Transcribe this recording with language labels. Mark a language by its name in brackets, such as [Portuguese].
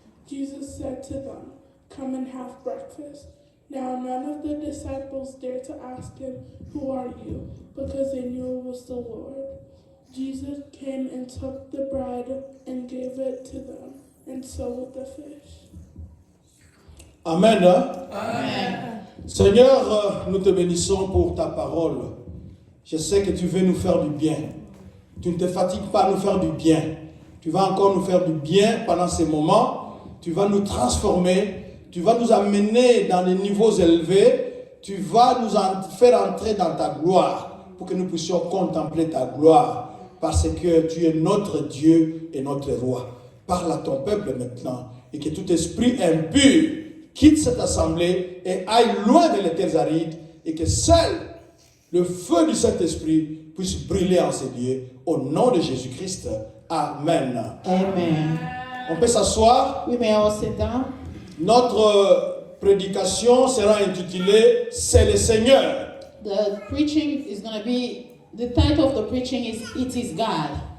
[English] Jesus said to them, Come and have breakfast. Now none of the disciples dared to ask him, Who are you? Because they knew it was the Lord. Jesus came and took the bread and gave it to them, and so with the fish. Amen. Amen. [French] Seigneur, nous te bénissons pour ta parole. Je sais que tu veux nous faire du bien. Tu ne te fatigues pas à nous faire du bien. Tu vas encore nous faire du bien pendant ces moments. Tu vas nous transformer. Tu vas nous amener dans des niveaux élevés. Tu vas nous faire entrer dans ta gloire pour que nous puissions contempler ta gloire. Parce que tu es notre Dieu et notre roi. Parle à ton peuple maintenant et que tout esprit impur quitte cette assemblée et aille loin de les terres arides et que seul le feu du Saint-Esprit puisse brûler en ces lieux. Au nom de Jésus-Christ. Amen. Amen. On peut s'asseoir. [English] We may all sit down. [French] Notre prédication sera intitulée « C'est le Seigneur ». [English] The preaching is going to be, the title of the preaching is It is God.